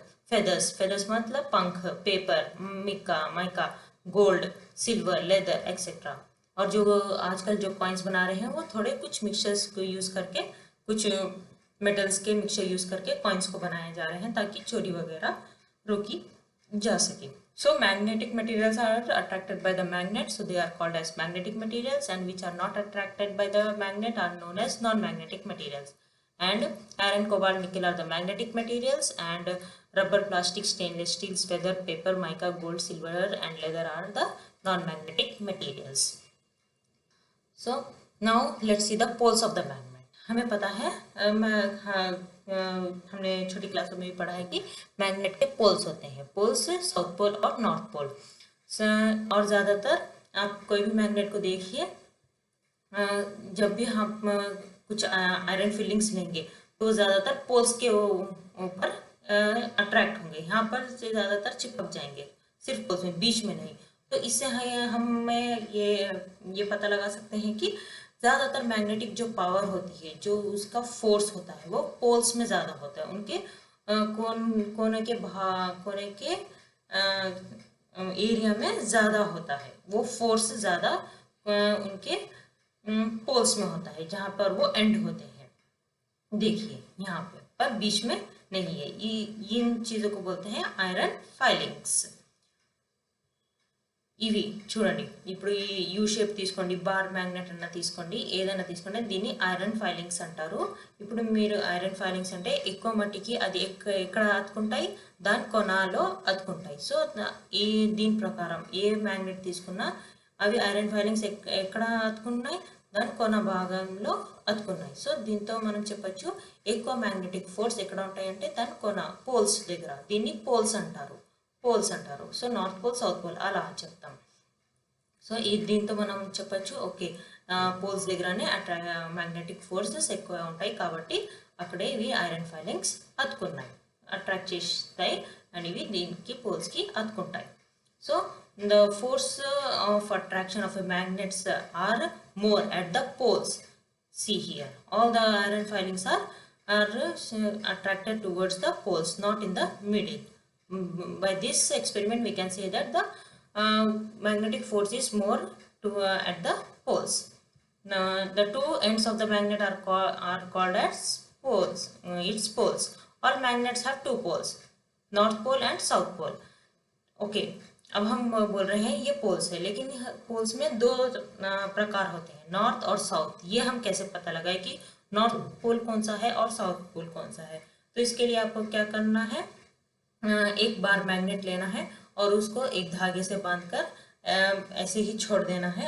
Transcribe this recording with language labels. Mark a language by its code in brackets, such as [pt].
[hi] Feathers मतलब पंख, paper, mica, gold, silver, leather, etcetera. और जो आजकल जो कॉइन्स बना रहे हैं वो थोड़े कुछ मिक्सचर्स को यूज़ करके, कुछ मेटल्स के मिक्सचर यूज़ करके कॉइन्स को बनाए जा रहे हैं ताकि चोरी वगैरह रोकी जा सके. [en] So magnetic materials are attracted by the magnet, so they are called as magnetic materials, and which are not attracted by the magnet are known as non-magnetic materials. and iron, cobalt, nickel are the magnetic materials, and rubber, plastic, stainless steels, feather, paper, mica, gold, silver and leather are the non-magnetic materials. So now let's see the poles of the magnet. [hi] हमें पता है हमने छोटी क्लासों में भी पढ़ा है कि मैग्नेट के पोल्स होते हैं, पोल्स साउथ पोल और नॉर्थ पोल। और ज़्यादातर आप कोई भी मैग्नेट को देखिए, जब भी हम कुछ आयरन फिलिंग्स लेंगे तो ज़्यादातर पोल्स के ऊपर अट्रैक्ट होंगे, यहाँ पर से ज़्यादातर चिपक जाएंगे, सिर्फ पोल्स में, बीच में नहीं। तो इससे हमें ये पता लगा सकते हैं कि ज़्यादातर मैग्नेटिक जो पावर होती है, जो उसका फोर्स होता है, वो पोल्स में ज़्यादा होता है, उनके कोने के एरिया में ज़्यादा होता है, वो फोर्स ज़्यादा उनके पोल्स में होता है, जहाँ पर वो एंड होते हैं। देखिए यहाँ पर बीच में नहीं है। इन चीज़ों को बोलते हैं आयरन ఫైలింగ్స్। [te] ఇవి చూడండి, ఇప్పుడు ఈ యూ షేప్ తీసుకోండి, బార్ మ్యాగ్నెట్ అన్న తీసుకోండి, ఏదైనా తీసుకోండి, దీన్ని ఐరన్ ఫైలింగ్స్ అంటారు। ఇప్పుడు మీరు ఐరన్ ఫైలింగ్స్ అంటే ఎక్కువ మట్టికి అది ఎక్కడ అతుకుంటాయి, దాని కొనాలో అతుకుంటాయి। సో దీని ప్రకారం ఏ మ్యాగ్నెట్ తీసుకున్నా అవి ఐరన్ ఫైలింగ్స్ ఎక్కడ అతుకున్నాయి, దాని కొన భాగంలో అతుకున్నాయి। సో దీంతో మనం చెప్పచ్చు ఎక్కువ మ్యాగ్నెటిక్ ఫోర్స్ ఎక్కడ ఉంటాయంటే దాని కొన పోల్స్ దగ్గర, దీన్ని పోల్స్ అంటారు, పోల్స్ అంటారు। So north pole, south pole అలా చెప్తాం। సో దీంతో మనం చెప్పచ్చు ఓకే, పోల్స్ దగ్గరనే మ్యాగ్నెటిక్ ఫోర్సెస్ ఎక్కువ ఉంటాయి కాబట్టి అక్కడే ఇవి ఐరన్ ఫైలింగ్స్ అతుకున్నాయి, అట్రాక్ట్ చేస్తాయి అండ్ ఇవి దీనికి పోల్స్కి అతుకుంటాయి। [en] So the force of attraction of a magnets are more at the poles. See here, all the iron filings are attracted towards the poles, not in the middle. By this experiment we can say that the magnetic force is more at the poles. Now the two ends of the magnet are called as poles, its poles. All magnets have two poles, north pole and south pole. [hi] Okay, अब हम बोल रहे हैं ये poles है, लेकिन poles में दो प्रकार होते हैं, नॉर्थ और साउथ। ये हम कैसे पता लगाए कि नॉर्थ पोल कौन सा है और साउथ पोल कौन सा है? तो इसके लिए आपको क्या करना है, एक बार मैग्नेट लेना है और उसको एक धागे से बांधकर ऐसे ही छोड़ देना है।